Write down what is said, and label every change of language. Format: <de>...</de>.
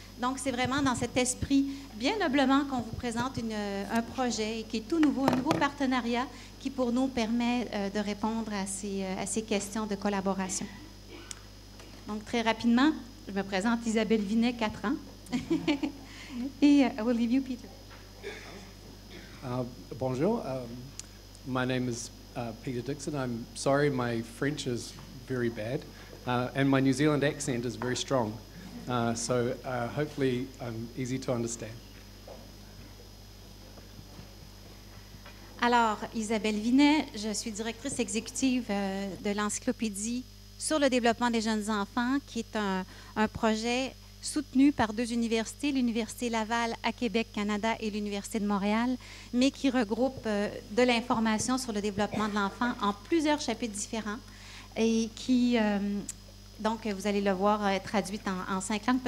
<fr>Donc, c'est vraiment dans cet esprit, bien noblement, qu'on vous présente un projet qui est tout nouveau, un nouveau partenariat qui, pour nous, permet de répondre à ces questions de collaboration. Donc, très rapidement, je me présente Isabelle Vinet, 4 ans.</fr> <en>Et I will leave you, Peter. Bonjour. My name is Peter Dixon. I'm sorry my French is very bad, and my New Zealand accent is very strong. So hopefully I'm easy to understand.</en> <fr>Alors, Isabelle Vinet, je suis directrice exécutive de l'Encyclopédie sur le développement des jeunes enfants, qui est un projet soutenu par deux universités, l'Université Laval à Québec, Canada, et l'Université de Montréal, mais qui regroupe de l'information sur le développement de l'enfant en plusieurs chapitres différents et qui, donc, vous allez le voir, traduite en 5 langues.</fr>